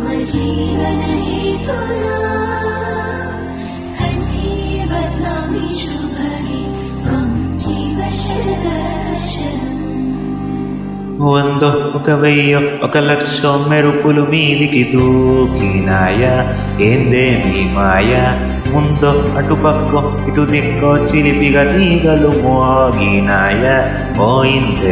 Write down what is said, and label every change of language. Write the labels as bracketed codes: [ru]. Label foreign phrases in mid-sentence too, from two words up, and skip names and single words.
[sa] जीवन हेतुना कंठे बध्नामि शुभगे त्वं जीव शरणम् [te] ఒక వెయ్యో ఒక లక్షో మెరుపులు మీదికి దూకినాయ ఏందే నీ మాయ ముందో అటుపక్కో ఇటు దిక్కో చిలిపిగా తీగలు మోగినాయ పోయిందే